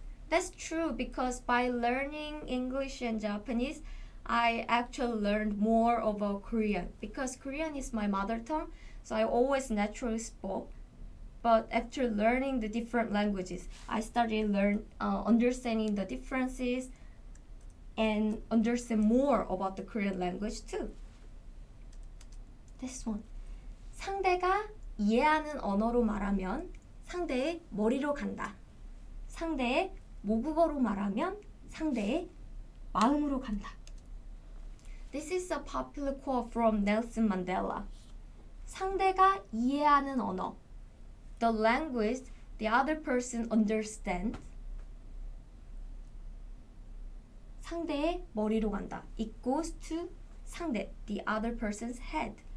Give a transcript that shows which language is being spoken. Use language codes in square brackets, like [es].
[en] That's true because by learning English and Japanese, I actually learned more about Korean because Korean is my mother tongue, so I always naturally spoke. But after learning the different languages, I started understanding the differences and understand more about the Korean language too. This one. [ko] 상대가 이해하는 언어로 말하면 상대의 머리로 간다. 상대의 모국어로 말하면 상대의 마음으로 간다. [en] This is a popular quote from Nelson Mandela. [ko] 상대가 이해하는 언어. [en] The language the other person understands. [ko] 상대의 머리로 간다. [en] It goes to 상대, the other person's head.